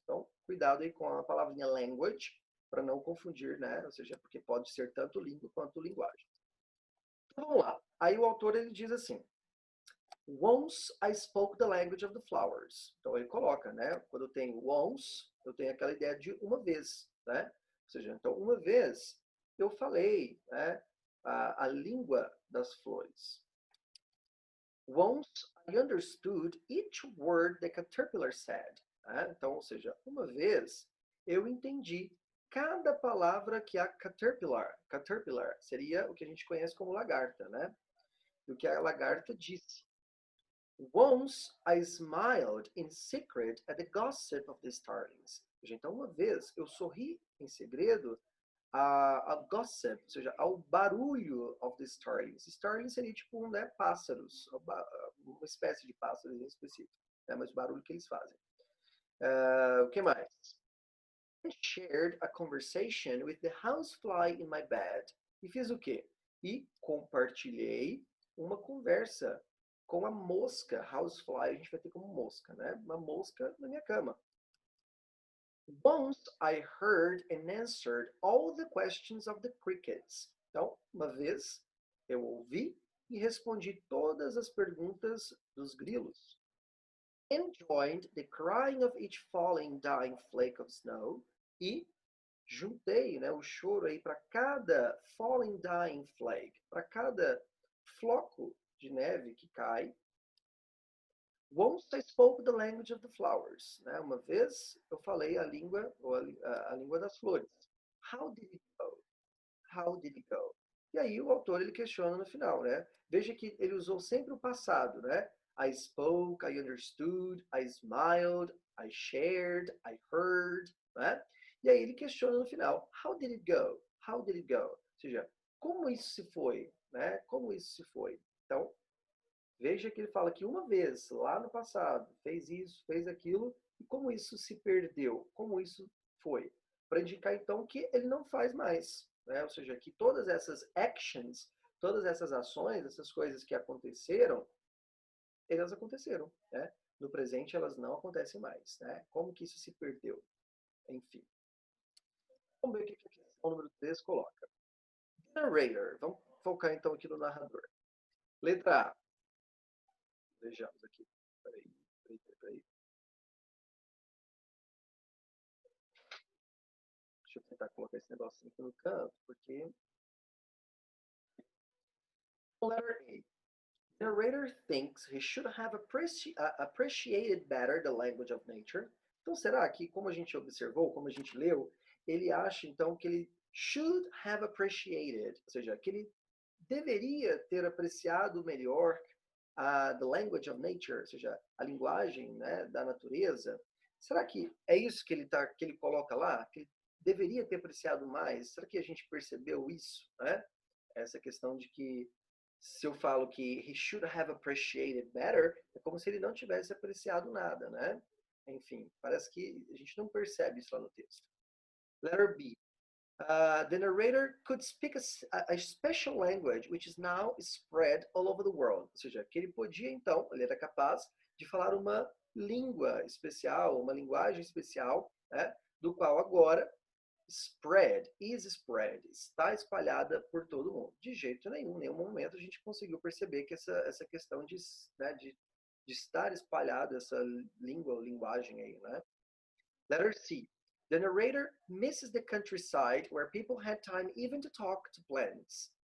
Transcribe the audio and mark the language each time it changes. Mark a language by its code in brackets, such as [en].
[pt] Então cuidado aí com a palavrinha language para não confundir, né? Ou seja, porque pode ser tanto língua quanto linguagem. Então vamos lá. Aí o autor ele diz assim: [en] Once I spoke the language of the flowers. [pt] Então ele coloca, né? Quando eu tenho once, eu tenho aquela ideia de uma vez, né? Ou seja, então uma vez eu falei, né? A língua das flores. [en] Once I understood each word the caterpillar said. [pt] Né? Então, ou seja, uma vez eu entendi cada palavra que a caterpillar seria o que a gente conhece como lagarta, né? Do que a lagarta disse. [en] Once I smiled in secret at the gossip of the starlings. [pt] Então, uma vez eu sorri em segredo a gossip, ou seja, ao barulho [en] of the starlings. [pt] Starlings seria tipo, né, pássaros, uma espécie de pássaros em específico, né, mas o barulho que eles fazem. O que mais? [en] I shared a conversation with the housefly in my bed. [pt] E fiz o quê? E compartilhei uma conversa com a mosca, housefly, a gente vai ter como mosca, né? Uma mosca na minha cama. [en] Once I heard and answered all the questions of the crickets. [pt] Então, uma vez eu ouvi e respondi todas as perguntas dos grilos. [en] And joined the crying of each falling, dying flake of snow. [pt] E juntei, né, o choro aí para cada [en] falling, dying flake, [pt] para cada floco de neve que cai. [en] Once I spoke the language of the flowers. [pt] Né? Uma vez eu falei a língua, ou a língua das flores. [en] How did it go? [pt] How did it go? E aí o autor ele questiona no final, né? Veja que ele usou sempre o passado, né? [en] I spoke, I understood, I smiled, I shared, I heard, né? [pt] E aí ele questiona no final, [en] how did it go? How did it go? [pt] Ou seja, como isso se foi, né? Como isso se foi? Então, veja que ele fala que uma vez, lá no passado, fez isso, fez aquilo, e como isso se perdeu, como isso foi. Para indicar, então, que ele não faz mais. Né? Ou seja, que todas essas actions, todas essas ações, essas coisas que aconteceram, elas aconteceram. Né? No presente, elas não acontecem mais. Né? Como que isso se perdeu? Enfim. Vamos ver o que a questão número 3 coloca. Narrator. Vamos focar, então, aqui no narrador. Letra A. Vejamos aqui. Peraí. Deixa eu tentar colocar esse negocinho aqui no canto, porque. [en] Letter A. The narrator thinks he should have appreciated better the language of nature. [pt] Então, será que, como a gente observou, como a gente leu, ele acha, então, que ele [en] should have appreciated, [pt] ou seja, que ele deveria ter apreciado melhor [en] the language of nature, [pt] ou seja, a linguagem, né, da natureza? Será que é isso que ele coloca lá? Que ele deveria ter apreciado mais? Será que a gente percebeu isso, né? Essa questão de que se eu falo que [en] he should have appreciated better, [pt] é como se ele não tivesse apreciado nada, né? Enfim, parece que a gente não percebe isso lá no texto. [en] Letter B. The narrator could speak a special language which is now spread all over the world. [pt] Ou seja, que ele podia então, ele era capaz de falar uma língua especial, uma linguagem especial, né, do qual agora spread, está espalhada por todo mundo. De jeito nenhum, em nenhum momento a gente conseguiu perceber que essa questão de, né, de de estar espalhado essa língua ou linguagem aí, né? [en] Letter C. The narrator misses the countryside where people had time even to talk to plants.